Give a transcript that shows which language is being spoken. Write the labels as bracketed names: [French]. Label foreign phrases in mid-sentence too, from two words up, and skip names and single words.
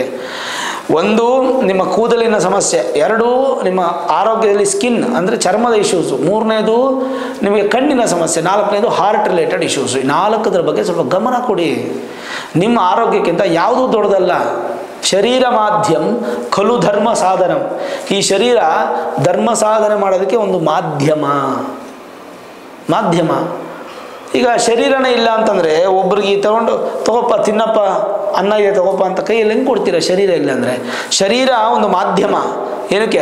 [Kannada] 1 ನಿಮ್ಮ ಕೂದಲಿನ ಸಮಸ್ಯೆ, 2 ನಿಮ್ಮ ಆರೋಗ್ಯದಲ್ಲಿ ಸ್ಕಿನ್ ಅಂದರೆ ಚರ್ಮದ ಇಶ್ಯೂಸು, 3ನೇದು ನಿಮಗೆ ಕಣ್ಣಿನ ಸಮಸ್ಯೆ, 4ನೇದು [English] heart related issues. [Kannada] 4ರ ಬಗ್ಗೆ ಸ್ವಲ್ಪ ಗಮನ ಕೊಡಿ. ನಿಮ್ಮ ಆರೋಗ್ಯಕ್ಕಿಂತ ಯಾವುದೂ ದೊಡ್ಡದಲ್ಲ. [Sanskrit] ಶರೀರ ಮಾಧ್ಯಮ ಖಲು ಧರ್ಮ ಸಾಧನಂ. [Kannada] ಈ ಶರೀರ ಧರ್ಮ ಸಾಧನೆ ಮಾಡೋದಕ್ಕೆ ಒಂದು ಮಾಧ್ಯಮ. ಈಗ ಶರೀರನೇ ಇಲ್ಲ ಅಂತಂದರೆ ಒಬ್ರಿಗೆ ತಗೋಪ್ಪ ತಿನ್ನಪ್ಪ, ಅನ್ನ ಇದೆ ತಗೋಪ್ಪ ಅಂತ ಕೈಯಲ್ಲಿ ಹೆಂಗೆ ಕೊಡ್ತೀರಾ? ಶರೀರ ಇಲ್ಲ ಅಂದರೆ. ಶರೀರ ಒಂದು ಮಾಧ್ಯಮ, ಏನಕ್ಕೆ?